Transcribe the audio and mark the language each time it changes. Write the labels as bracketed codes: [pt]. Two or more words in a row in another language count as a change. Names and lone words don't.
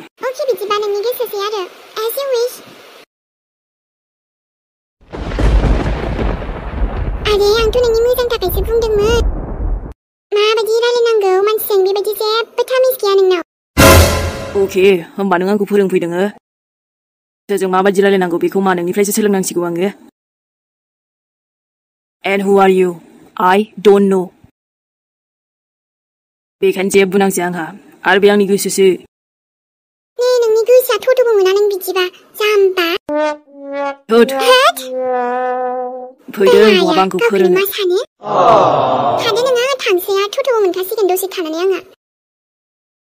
[brx] अके, बिदिबा नोंनि गोसोसै आरो, [en] as you wish. [brx] आरे आंथ' नोंनि मोजां थाखायसो बुंदोंमोन। माबायदि रायलायनांगौ मानसिजों, बेबायदि जेबो थामिस गैया नोंनाव। अके, होमबा नों आंखौ फोरोंफैदों। सोरजों माबायदि रायलायनांगौ बेखौ मा नोंनिफ्रायसो सोलोंनांसिगौ आङो? [en] And who are you? I don't know. [brx] बेखायनो जेबो नांसै आंहा, आरो बे आंनि गोसोसो। नोंनि गोसोआ टट'बो मोना नों बिदिबा, जाम्बा। होद। फैदों, नङाबा आंखौ फोरोङो। मा सानो? खादो नोङो, थांसैया, टट'बो मोनखासिगोन दसे थानानै आङो।